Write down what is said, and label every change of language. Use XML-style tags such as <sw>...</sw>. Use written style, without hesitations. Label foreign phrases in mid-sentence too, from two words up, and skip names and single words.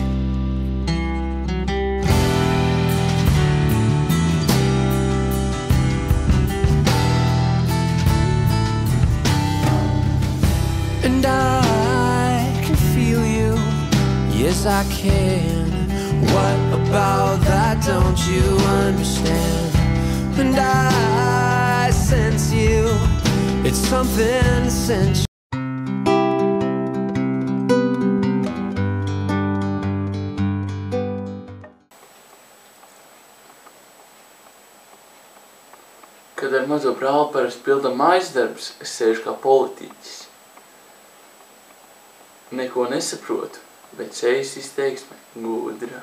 <en>And I can feel you, yes I can. What about that don't you understand? And I sense you, it's something sensual.</en> <lv>Kad ar mazo brāli parasti pildam mājas darbus, es sēžu kā politiķis. Neko nesaprotu, bet sejas izteiksme gudra.</lv>